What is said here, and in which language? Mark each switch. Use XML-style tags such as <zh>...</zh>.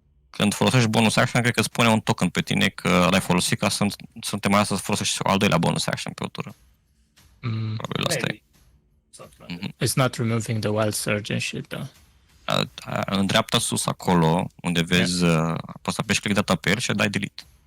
<ro>Când folosești bonus action, cred că îți pune un token pe tine că l-ai folosit ca să te mai să folosești al doilea bonus action pe o tură. Probabil asta e.</ro> <en>Maybe. Something like that. It's not removing the wild surge and shit, though.</en> <ro>În dreapta sus acolo, unde vezi, poți să apeși click data pe el și dai delete.</ro>